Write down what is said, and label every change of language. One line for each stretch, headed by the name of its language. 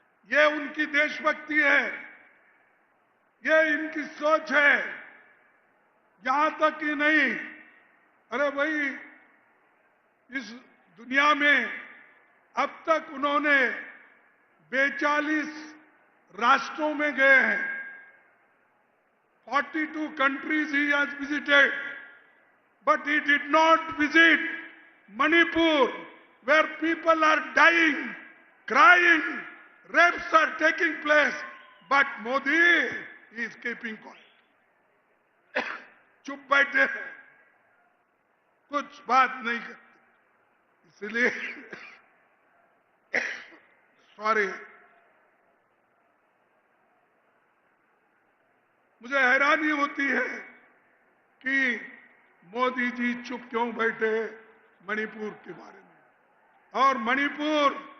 Hindi: ये उनकी देशभक्ति है, ये इनकी सोच है। यहां तक कि नहीं, अरे भाई, इस दुनिया में अब तक उन्होंने 42 राष्ट्रों में गए हैं।
English: 42 countries he has visited, but he did not visit Manipur, where people are dying, crying, rapes are taking place, but Modi is keeping quiet.
Hindi: चुप बैठे हैं, कुछ बात नहीं करते। इसलिए सॉरी, मुझे हैरानी होती है कि मोदी जी चुप क्यों बैठे मणिपुर के बारे में। और मणिपुर